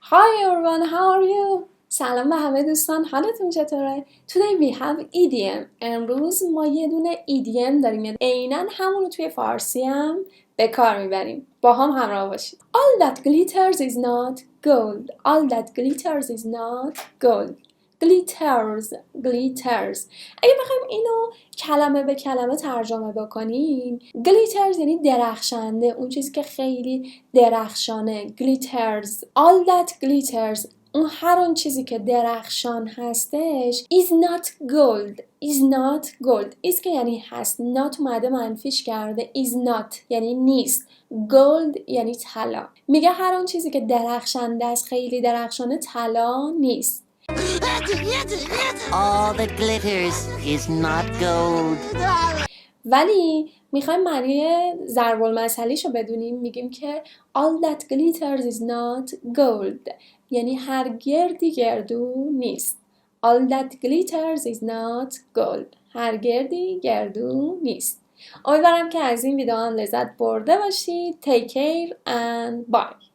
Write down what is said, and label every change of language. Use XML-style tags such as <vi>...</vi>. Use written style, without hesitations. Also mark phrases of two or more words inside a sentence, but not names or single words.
<en>Hi everyone, how are you?</en> <fa>سلام به همه دوستان، حالتون چطوره؟</fa> <en>Today we have idiom.</en> <fa>امروز ما یه دونه idiom داریم، یعنی عیناً همون رو توی فارسی هم به کار میبریم. با هم همراه باشید.</fa> <en>All that glitters is not gold. All that glitters is not gold. glitters.</en> <fa>اگه بخوایم اینو کلمه به کلمه ترجمه بکنیم، glitters یعنی درخشنده، اون چیزی که خیلی درخشانه.</fa> <en>glitters. All that glitters.</en> <fa>هر اون چیزی که درخشان هستش</fa> <en>is not gold.</en> <fa>is که یعنی هست، not اومده منفیش کرده،</fa> <en>is not</en> <fa>یعنی نیست، gold یعنی طلا. میگه هر اون چیزی که درخشنده است، خیلی درخشانه، طلا نیست.</fa> <en>All that glitters is not gold.</en> <fa>ولی میخوایم معنی ضرب المثلیشو بدونیم، میگیم که</fa> <en>all that glitters is not gold،</en> <fa>یعنی هر گردی گردو نیست.</fa> <en>all that glitters is not gold،</en> <fa>هر گردی گردو نیست. امیدوارم که از این ویدیو هم لذت برده باشید.</fa> <en>Take care and bye.</en>